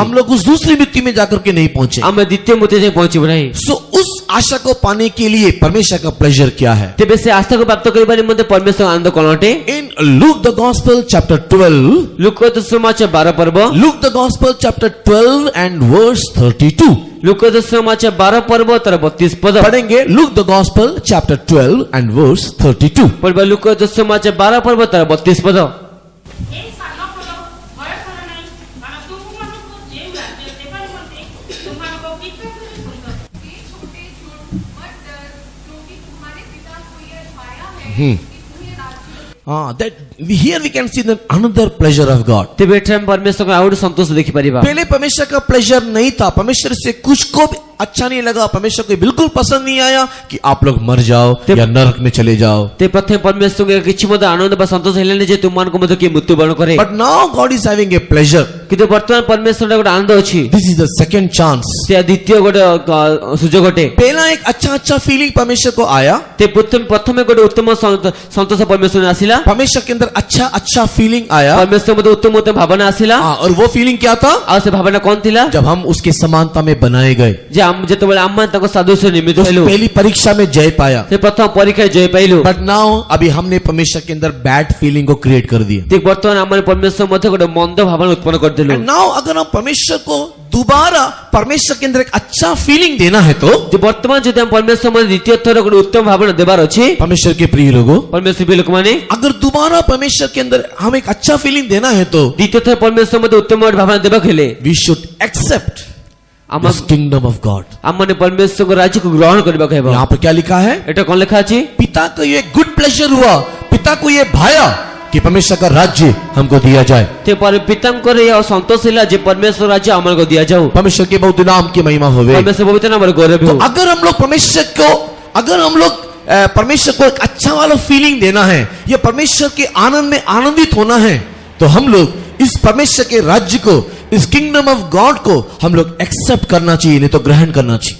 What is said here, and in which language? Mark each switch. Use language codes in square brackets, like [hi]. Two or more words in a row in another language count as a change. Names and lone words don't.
[hi] हम लोग उस दूसरी मृत्यु में जाकर के नहीं पहुंचे। [or] ଆମେ ଦ୍ୱିତୀୟ ମୃତ୍ୟୁ ଯାଏଁ ପହଞ୍ଚିବୁ ନାହିଁ। [hi] सो उस आशा को पाने के लिए परमेश्वर का प्लेजर क्या है? [or] ତେବେ ସେ ଆଶାକୁ ପ୍ରାପ୍ତ କରିବା ନିମନ୍ତେ ପରମେଶ୍ୱର ଆନନ୍ଦ କ'ଣ ଅଟେ? [en] In Luke the Gospel chapter 12, [or] ଲୁକ ସୁସମାଚାର 12 ପର୍ବ [en] Luke the Gospel chapter 12 and verse 32. [or] ଲୁକ ସୁସମାଚାର 12 ପର୍ବ ତାର 32 ପଦ [en] पढ़ेंगे Luke the Gospel chapter 12 and verse 32. [or] ପଢିବା ଲୁକ ସୁସମାଚାର 12 ପର୍ବ ତାର 32 ପଦ। ଏ ସାନ ପୁଅ ଭୟ କର ନାହିଁ, କାରଣ ତୁମମାନଙ୍କୁ ଯେଉଁ ରାଜ୍ୟ ଦେବା ନିମନ୍ତେ ତୁମମାନଙ୍କ ପିତାଙ୍କର ସୁନ୍ଦର। [hi] ये छोटे झूठ मत डर, क्योंकि तुम्हारे पिता को यह छाया है कि तुम्हें राज्य [en] that here we can see the another pleasure of God. [or] ତେବେ ଏଠାରେ ଆମେ ପରମେଶ୍ୱରଙ୍କ ଆଉ ଗୋଟେ ସନ୍ତୋଷ ଦେଖିପାରିବା। [hi] पहले परमेश्वर का प्लेजर नहीं था, परमेश्वर से कुछ को भी अच्छा नहीं लगा, परमेश्वर को बिल्कुल पसंद नहीं आया कि आप लोग मर जाओ या नरक में चले जाओ। [or] ते ପ୍ରଥମେ ପରମେଶ୍ୱରଙ୍କ କିଛି ମଧ୍ୟ ଆନନ୍ଦ ବା ସନ୍ତୋଷ ହେଲାନି ଯେ ତୁମମାନଙ୍କୁ ମଧ୍ୟ କିଏ ମୃତ୍ୟୁବରଣ କରେ। [en] But now God is having a pleasure. [or] କିନ୍ତୁ ବର୍ତ୍ତମାନ ପରମେଶ୍ୱରଙ୍କ ଗୋଟେ ଆନନ୍ଦ ଅଛି। [en] This is the second chance. [or] ସେ ଦ୍ୱିତୀୟ ଗୋଟେ ସୁଯୋଗ ଅଟେ। [hi] पहला एक अच्छा फीलिंग परमेश्वर को आया, [or] ते ପ୍ରଥମେ ଗୋଟେ ଉତ୍ତମ ସନ୍ତୋଷ ପରମେଶ୍ୱର ଆସିଲା। [hi] परमेश्वर के अंदर अच्छा फीलिंग आया। [or] ପରମେଶ୍ୱର ମଧ୍ୟ ଉତ୍ତମ ଉତ୍ତମ ଭାବନା ଆସିଲା। [hi] और वो फीलिंग क्या था? [or] ଆଉ ସେ ଭାବନା କ'ଣ ଥିଲା? [hi] जब हम उसके समानता में बनाए गए, [or] ଯେ ଯେତେବେଳେ ଆମେ ତାଙ୍କ ସାଦୃଶ୍ୟ ନିର୍ମିତ [hi] उस [or] ହେଲୁ। [hi] पहली परीक्षा में जय पाया। [or] ସେ ପ୍ରଥମ ପରୀକ୍ଷାରେ ଜୟ ପାଇଲୁ। [en] but now [hi] अभी हमने परमेश्वर के अंदर [en] bad feeling [hi] को क्रिएट कर दिया। [or] ଠିକ ବର୍ତ୍ତମାନ ଆମେ ପରମେଶ୍ୱର ମଧ୍ୟ ଗୋଟେ ମନ୍ଦ ଭାବନା ଉତ୍ପନ୍ନ କରିଦେଲୁ। [en] And now [hi] अगर हम परमेश्वर को दोबारा परमेश्वर के अंदर एक अच्छा फीलिंग देना है तो [or] ଯେ ବର୍ତ୍ତମାନ ଯଦି ଆମେ ପରମେଶ୍ୱର ମଧ୍ୟ ଦ୍ୱିତୀୟ ଥର ଗୋଟେ ଉତ୍ତମ ଭାବନା ଦେବାର ଅଛି। [hi] परमेश्वर के प्रिय लोगों, [or] ପରମେଶ୍ୱର ପ୍ରିୟ ଲୋକମାନେ [hi] अगर दोबारा परमेश्वर के अंदर हम एक अच्छा फीलिंग देना है तो [or] ଦ୍ୱିତୀୟ ଥର ପରମେଶ୍ୱର ମଧ୍ୟ ଉତ୍ତମ ଗୋଟେ ଭାବନା ଦେବାକୁ ହେଲେ [en] we should accept [or] ଆମ [en] this kingdom of God. [or] ଆମମାନେ ପରମେଶ୍ୱରଙ୍କ ରାଜ୍ୟକୁ ଗ୍ରହଣ କରିବାକୁ ହେବ। [hi] यहाँ पर क्या लिखा है? [or] ଏଟା କ'ଣ ଲେଖା ଅଛି? [hi] पिता को ये [en] good pleasure [hi] हुआ, पिता को ये भाया कि परमेश्वर का राज्य हमको दिया जाए। [or] ତେ ପିତାଙ୍କର ଏହା ସନ୍ତୋଷ ହେଲା ଯେ ପରମେଶ୍ୱର ରାଜ୍ୟ ଆମକୁ ଦିଆଯାଉ। [hi] परमेश्वर के बहुत नाम की महिमा होवे। [or] ପରମେଶ୍ୱର ପବିତ୍ର ନାମରେ ଗୌରବ [hi] तो हो। अगर हम लोग परमेश्वर को एक अच्छा वाला फीलिंग देना है या परमेश्वर के आनंद में आनंदित होना है, तो हम लोग इस परमेश्वर के राज्य को, इस [en] kingdom of God [hi] को हम लोग एक्सेप्ट करना चाहिए, नहीं तो ग्रहण करना चाहिए।